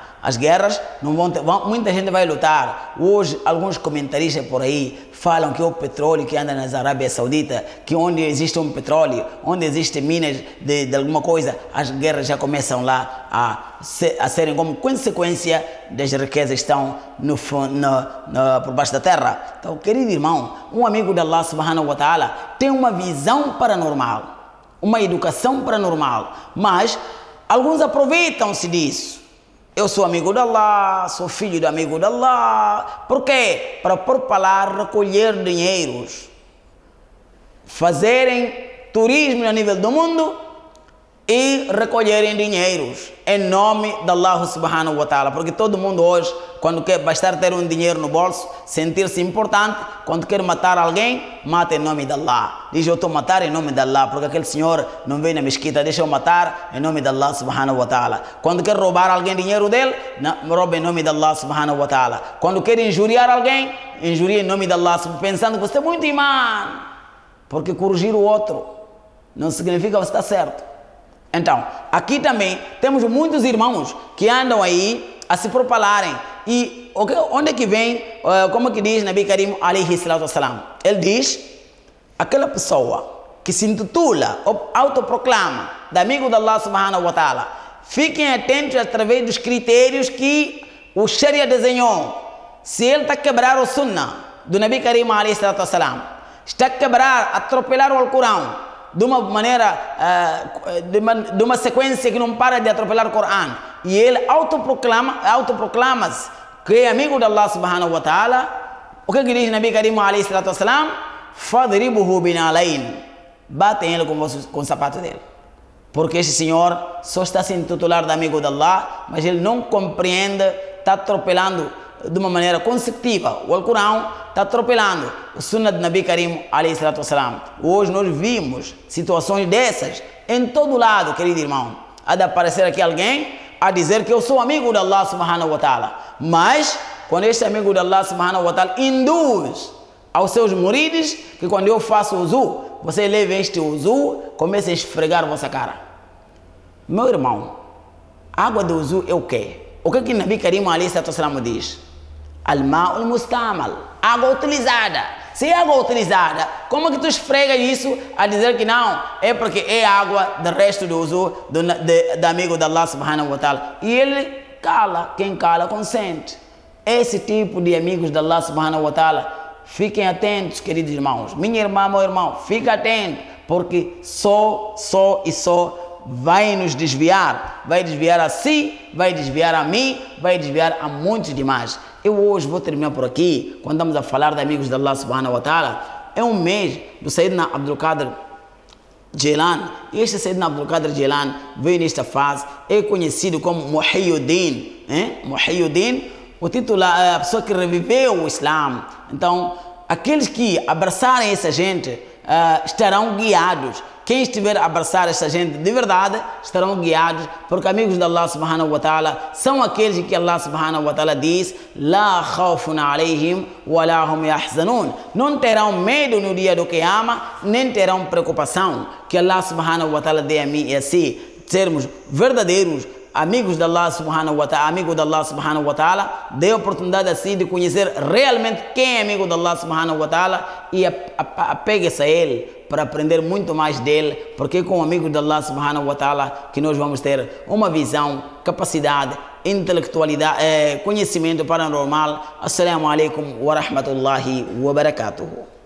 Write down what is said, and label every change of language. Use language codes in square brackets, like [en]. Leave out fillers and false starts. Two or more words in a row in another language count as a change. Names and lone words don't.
[pt] As guerras não vão ter, muita gente vai lutar. Hoje, alguns comentaristas por aí falam que o petróleo que anda nas Arábia Saudita, que onde existe um petróleo, onde existem minas de alguma coisa, as guerras já começam lá a serem como consequência das riquezas que estão por baixo da terra. Então, querido irmão, um amigo de [ar] الله سبحانه وتعالى [pt] tem uma visão paranormal, uma educação paranormal, mas alguns aproveitam-se disso. Eu sou amigo de Allah, sou filho do amigo de Allah. Por quê? Para por falar, recolher dinheiros, fazerem turismo a nível do mundo e recolherem dinheiros em nome de [ar] الله سبحانه وتعالى. [pt] Porque todo mundo hoje, quando quer bastar ter um dinheiro no bolso, sentir-se importante, quando quer matar alguém, mata em nome de Allah. Diz: eu estou a matar em nome de Allah, porque aquele senhor não veio na mesquita, deixa eu matar em nome de [ar] الله سبحانه وتعالى. [pt] Quando quer roubar alguém dinheiro dele, rouba em nome de [ar] الله سبحانه وتعالى. [pt] Quando quer injuriar alguém, injuria em nome de Allah, pensando que você é muito imã. Porque corrigir o outro não significa que você está certo. Então, aqui também temos muitos irmãos que andam aí a se propalarem. E onde é que vem, como que diz [ar] نبي كريم عليه الصلاة والسلام? [pt] Ele diz: aquela pessoa que se intitula ou autoproclama de amigo de [ar] الله سبحانه وتعالى, [pt] fiquem atentos através dos critérios que o Sharia desenhou. Se ele está a quebrar o sunnah do [ar] نبي كريم عليه الصلاة والسلام, [pt] está a quebrar, atropelar o Alcorão de uma maneira, de uma sequência que não para de atropelar o Corão, e ele autoproclama-se que é amigo de [ar] الله سبحانه وتعالى, [pt] o que diz [ar] نبي كريم عليه الصلاة والسلام? فاضربوه بالنعلين. [pt] Batem ele com o sapato dele. Porque este senhor só está se intitular de amigo de Allah, mas ele não compreende, está atropelando de uma maneira consecutiva o Alcorão, está atropelando o Sunnah de [ar] نبي كريم عليه الصلاة والسلام. [pt] Hoje nós vimos situações dessas em todo lado, querido irmão. Há de aparecer aqui alguém a dizer que eu sou amigo de [ar] الله سبحانه وتعالى, [pt] mas quando este amigo de [ar] الله سبحانه وتعالى [pt] induz aos seus murides que quando eu faço uzu, você leva este uzu, comece a esfregar a vossa cara. Meu irmão, água do uzu é o quê? O que [ar] نبي كريم عليه الصلاة والسلام [pt] diz? [ar] الماء المستعمل, [pt] água utilizada. Se é água utilizada, como que tu esfrega isso a dizer que não? É porque é água do resto do uso do amigo de [ar] الله سبحانه وتعالى. [pt] E ele cala, quem cala consente. Esse tipo de amigos de [ar] الله سبحانه وتعالى, [pt] fiquem atentos, queridos irmãos. Minha irmã, meu irmão, fica atento, porque só vai nos desviar. Vai desviar a si, vai desviar a mim, vai desviar a muitos demais. Eu hoje vou terminar por aqui, quando estamos a falar de amigos de [ar] الله سبحانه وتعالى. [pt] É um mês do Sayyidina Abdul Qadir Jilani. E este Sayyidina Abdul Qadir Jilani veio nesta fase, é conhecido como Muhyiddin. Muhyiddin, o título é a pessoa que reviveu o Islã. Então, aqueles que abraçarem essa gente estarão guiados. Quem estiver a abraçar essa gente de verdade estarão guiados, porque amigos de [ar] الله سبحانه وتعالى [pt] são aqueles que [ar] الله سبحانه وتعالى [pt] diz: [ar] لا خوف عليهم ولا هم يحزنون. [pt] Não terão medo no dia do Qiyama, nem terão preocupação. Que [ar] الله سبحانه وتعالى [pt] dê a mim e a si sermos verdadeiros amigos de [ar] الله سبحانه وتعالى, [pt] amigo de [ar] الله سبحانه وتعالى, [pt] dê a oportunidade assim de conhecer realmente quem é amigo de [ar] الله سبحانه وتعالى [pt] e apegue-se a ele, para aprender muito mais dele, porque com o amigo de [ar] الله سبحانه وتعالى [pt] que nós vamos ter uma visão, capacidade, intelectualidade, conhecimento paranormal. [ar] السلام عليكم ورحمة الله وبركاته.